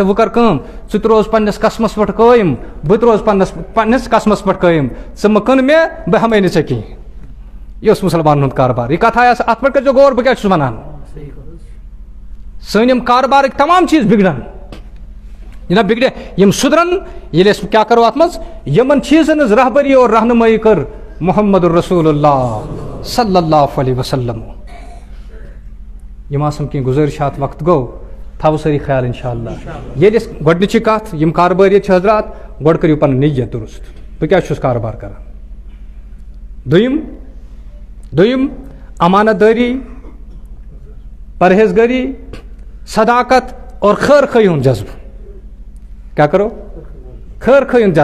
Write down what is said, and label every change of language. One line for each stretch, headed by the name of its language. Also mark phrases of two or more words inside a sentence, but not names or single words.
Kashmiri: وۄنۍ کر کٲم ژٕ تہِ روز پننس قسمس پٮ۪ٹھ قٲیِم بہٕ تہِ روز پننس قسمس پٮ۪ٹھ قٲیِم ژٕ مہٕ کٕن مےٚ بہٕ ہٮ۪مے نہٕ ژےٚ کینٛہہ یہِ اوس مُسلمانن ہُنٛد کاربار یہِ کتھ آیہِ اتھ پٮ۪ٹھ کٔرۍزیو غور بہٕ کیٛاہ چھُس ونان سٲنۍ یِم کاربارٕکۍ تمام چیٖز بِگڑن یہِ نہ بِگڑِ یِم سُدرن ییٚلہِ أسۍ کیٛاہ کرو اتھ منٛز یِمن چیٖزن ہٕنٛز رہبری اور رہنُمٲیی کٔر
Arabic: محمد الرسول اللہ صلی اللہ علیہ وسلم
Kashmiri: یِم آسن کینٛہہ گُزٲرِشات وقت گوٚو تھاوو سٲری خیال
Arabic: انشاء اللہ
Kashmiri: ییٚلہِ أسۍ گۄڈنِچی کتھ یِم کاربٲرِیت چھِ حضرات گۄڈٕ کٔرِو پنٕنۍ نیت درست بہٕ کیٛازِ چھُس کاربار کران دوٚیِم امانت دٲری پرہیزگٲری صداقت اور خٲر خٲہی ہُنٛد جذبہٕ کیٛاہ کرو خٲر خٲہی ہُنٛد